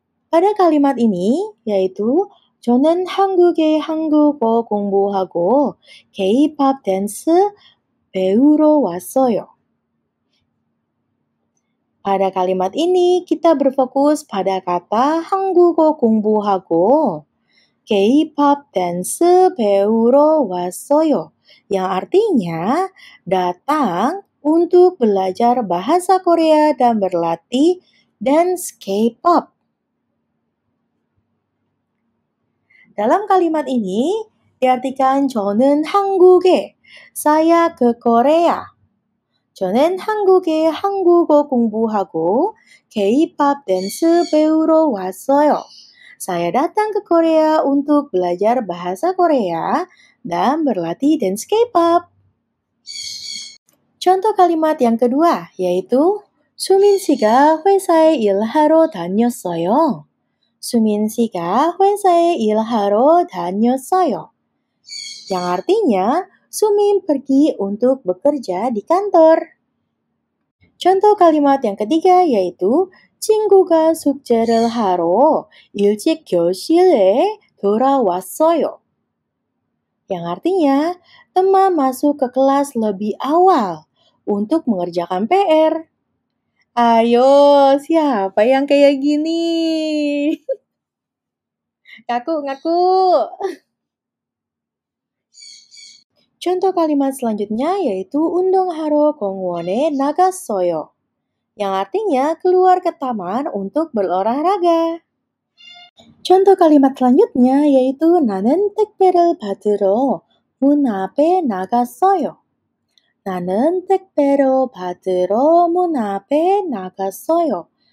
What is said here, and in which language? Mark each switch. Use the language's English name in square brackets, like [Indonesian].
[Indonesian] Pada kalimat ini yaitu [Korean] 저는 한국에 한국어 공부하고 K-pop 댄스 배우러 왔어요. [Indonesian] Pada kalimat ini kita berfokus pada kata [Korean] 한국어 공부하고 K-pop 댄스 배우러 왔어요. [Indonesian] Yang artinya datang untuk belajar bahasa Korea dan berlatih dance K-pop. Dalam kalimat ini diartikan [Korean] 저는 한국에, [Indonesian] saya ke Korea. [Korean] 저는 한국에 한국어 공부하고 K-pop 댄스 배우러 왔어요. [Indonesian] Saya datang ke Korea untuk belajar bahasa Korea dan berlatih dance K-pop. Contoh kalimat yang kedua yaitu [Korean] 수민 씨가 회사에 일하러 다녔어요. 수민 씨가 회사에 일하러 다녔어요. [Indonesian] Yang artinya Sumin pergi untuk bekerja di kantor. Contoh kalimat yang ketiga yaitu [Korean] 친구가 숙제를 하러 일찍 교실에 돌아왔어요. [Indonesian] Yang artinya teman masuk ke kelas lebih awal untuk mengerjakan PR. Ayo, siapa yang kayak gini? Ngaku. Contoh kalimat selanjutnya yaitu [Korean] 운동하러 공원에 나갔어요. [Indonesian] Yang artinya keluar ke taman untuk berolahraga. Contoh kalimat selanjutnya yaitu [Korean] 나는 택배를 받으러 문 앞에 나갔어요. 나는 택배를 받으러 문 앞에 나갔어요.